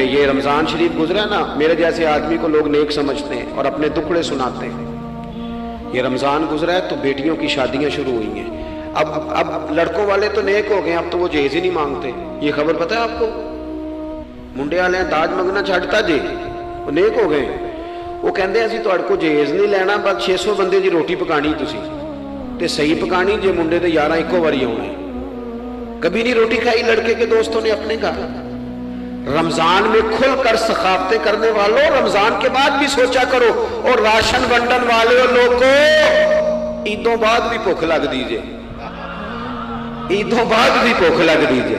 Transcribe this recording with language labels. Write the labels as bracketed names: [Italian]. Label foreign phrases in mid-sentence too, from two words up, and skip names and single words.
[Urdu] یہ رمضان شریف گزرا نا، میرے جیسے آدمی کو لوگ نیک سمجھتے ہیں اور اپنے دکھڑے سناتے ہیں۔ یہ رمضان گزرا ہے تو بیٹیوں کی شادیاں شروع ہوئی ہیں، اب لڑکوں والے تو نیک ہو گئے، اب تو وہ جہیز ہی نہیں مانگتے۔ یہ خبر پتہ ہے آپ کو؟ [Punjabi] منڈے والے داج منگنا چھڈتا جی، [Urdu] وہ نیک ہو گئے۔ [Punjabi] وہ کہندے اسی تہاڈے کو جہیز نہیں لینا، بس 600 بندے دی روٹی پکانی تسی، تے صحیح پکانی جے منڈے تے 11 ایکو واری آنے۔ [Urdu] کبھی نہیں روٹی کھائی لڑکے کے دوستوں نے اپنے گھر۔ رمضان میں کھل کر سخاوتیں کرنے والوں، رمضان کے بعد بھی سوچا کرو، اور راشن بنٹن والے لوگ کو عیدوں بعد بھی بھوک لگ دیجئے، عیدوں بعد بھی بھوک لگ دیجئے۔